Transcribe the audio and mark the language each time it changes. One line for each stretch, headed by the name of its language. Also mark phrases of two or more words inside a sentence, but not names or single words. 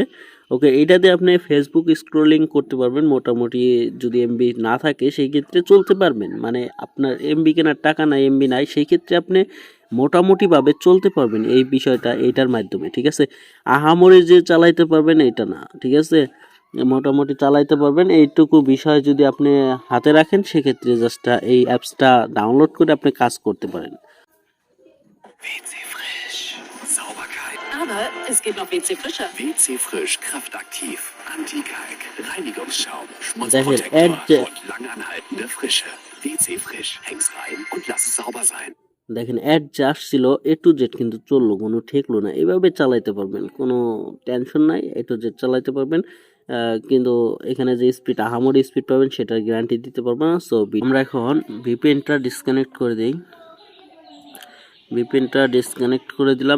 Bangla: ওকে, এইটাতে আপনি ফেসবুক স্ক্রলিং করতে পারবেন মোটামুটি, যদি এমবি না থাকে সেই ক্ষেত্রে চলতে পারবেন, মানে আপনার এমবি কেনার টাকা নাই, এমবি নাই, সেই ক্ষেত্রে আপনি মোটামুটিভাবে চলতে পারবেন এই বিষয়টা এইটার মাধ্যমে। ঠিক আছে, আহামরি যে চালাইতে পারবেন এটা না, ঠিক আছে, মোটামুটি চালাইতে পারবেন এইটুকু বিষয় যদি আপনি হাতে রাখেন, সেক্ষেত্রে জাস্ট এই অ্যাপসটা ডাউনলোড করে আপনি কাজ করতে পারেন।
German: WC Frisch. Sauberkeit. Aber es gibt noch WC Frischer. WC Frisch kraftaktiv. Anti-Kalk. Reinigungsschaum.
Bangla: দেখেন
German: Schmutzprotektor und langanhaltende Frische. WC Frisch. Häng's rein und lass es sauber sein.
Bangla: দেখেন অ্যাড যা আসছিল
English: A to Z
Bangla: কিন্তু চললো, কোনো ঠেকলো না, এভাবে চালাইতে পারবেন, কোনো টেনশন নাই,
English: A to Z
Bangla: চালাইতে পারবেন। কিন্তু এখানে যে স্পিড আহামরি স্পিড পাবেন সেটার গ্যারান্টি দিতে পারবো না। সো আমরা এখন
English: VPN disconnect
Bangla: করে দিই।
English: VPN disconnect
Bangla: করে দিলাম।